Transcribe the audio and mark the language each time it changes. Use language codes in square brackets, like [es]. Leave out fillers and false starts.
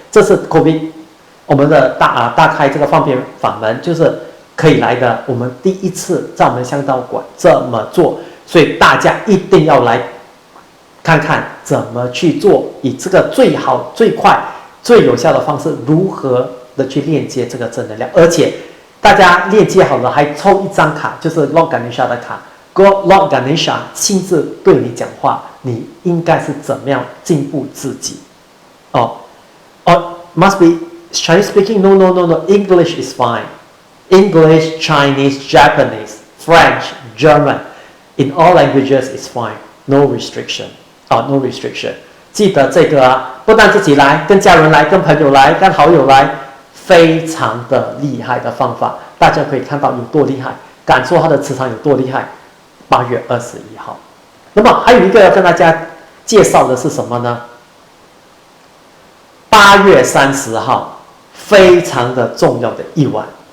[zh] 这是 COVID 我们的大开这个方便法门，就是可以来的。我们第一次在我们香道馆这么做，所以大家一定要来看看怎么去做，以这个最好、最快、最有效的方式，如何的去链接这个正能量，而且大家链接好了，还抽一张卡，就是 Lord Ganesha 的卡。 Lord Ganesha 亲自对你讲话，你应该是怎么样进步自己？ Must be Chinese speaking? [en] No. English is fine. English, Chinese, Japanese, French, German, in all languages is fine. No restriction. No restriction. [zh] 记得这个不但自己来，跟家人来，跟朋友来，跟好友来。非常的厉害的方法，大家可以看到有多厉害，感受它的磁场有多厉害。 8月21号，那么还有一个要跟大家介绍的是什么呢？8月30号，非常的重要的一晚。